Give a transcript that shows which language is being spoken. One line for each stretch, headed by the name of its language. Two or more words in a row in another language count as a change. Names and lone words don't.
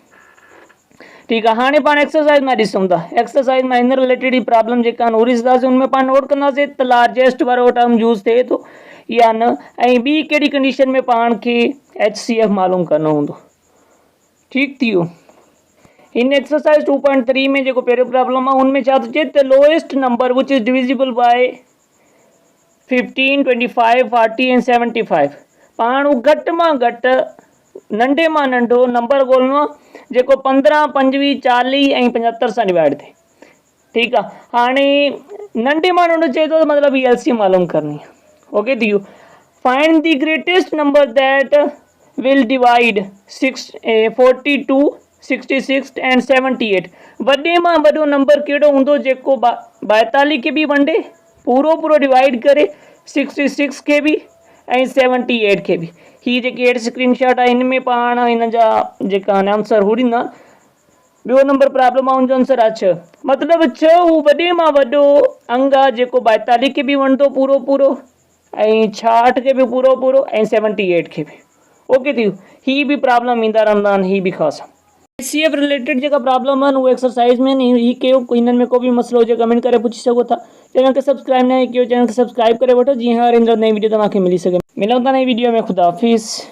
Sindhi: ठीकु आहे हाणे पाण एक्सरसाइज मां ॾिसूं था एक्सरसाइज मां हिन रिलेटेड ई प्रॉब्लम जेका आहिनि उहो ॾिसंदासीं हुन में पाण नोट कंदासीं त लार्जेस्ट वारो टर्म यूज़ थिए थो या न ऐं ॿी कहिड़ी कंडीशन में पाण खे HCF मालूम करणो हूंदो ठीकु थी वियो इन एक्सरसाइज 2.3 में जेको पहिरियों प्रॉब्लम आहे उनमें छा थो चए त
English: lowest number which is divisible by
Sindhi: 15 25 40 ऐं 75 पाण हू घटि मां घटि नंढे मां नंढो नंबर ॻोल्हणो आहे जेको 15 25 40 ऐं 75 सां डिवाइड थिए ठीकु आहे हाणे नंढे मां नंढो चए थो त मतिलबु ही LCM मालूम करणी आहे ओके थी वियो
English: find the greatest number that will divide 42 66 and 78
Sindhi: वॾे मां वॾो नंबर कहिड़ो हूंदो जेको 42 खे बि वंडे पूरो पूरो डिवाइड करे 66 खे बि ऐं 78 खे बि ही जेकी हेठि स्क्रीनशॉट आहे हिन में पाण हिन जा जेका आंसर हू ॾींदा ॿियो नंबर प्रॉब्लम आहे हुनजो आंसर आहे 6 मतिलबु 6 हू वॾे मां वॾो अंग आहे जेको 42 खे बि वंडो पूरो पूरो ऐं 66 खे बि पूरो पूरो ऐं 78 खे बि ओके थी वियो ही बि प्रॉब्लम ईंदा रहंदा आहिनि ही बि ख़ासि HCF रिलेटेड जेका प्रॉब्लम आहिनि उहे एक्सरसाइज में ही कयो हिननि में को बि मसइलो हुजे कमेंट करे पुछी सघो था चैनल खे सब्सक्राइब न कयो चैनल खे सब्सक्राइब करे वठो जीअं हर ईंदड़ नई वीडियो तव्हांखे मिली सघे मिलूं था नई वीडियो में ख़ुदा हाफ़िज़।